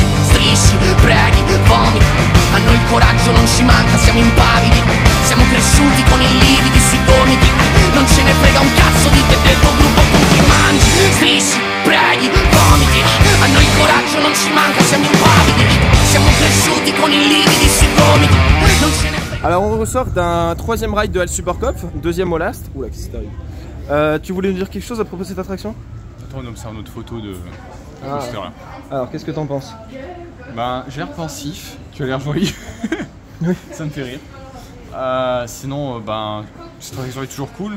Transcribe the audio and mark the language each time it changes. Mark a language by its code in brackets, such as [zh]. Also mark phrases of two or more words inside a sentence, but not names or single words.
[it] Strisci, preghi, vomiti, a noi il coraggio non ci manca, siamo impavidi. Siamo cresciuti con i lividi sui gomiti, non ce ne frega un cazzo di te del tuo gruppo con cui mangi. Strisci, preghi, vomiti, a noi il coraggio non ci manca, siamo impavidi. Siamo cresciuti con i lividi sui gomiti, non ce ne frega. [fr] Alors on ressort d'un troisième ride de Hell Supercup, deuxième au last. Oula qu'est-ce qui t'arrive? Tu voulais nous dire quelque chose à propos de cette attraction? Attends, on observe notre photo de... Alors qu'est-ce que t'en penses? Ben j'ai l'air pensif, tu as l'air joyeux. Oui. Ça me fait rire. Sinon, ben, cette attraction est toujours cool.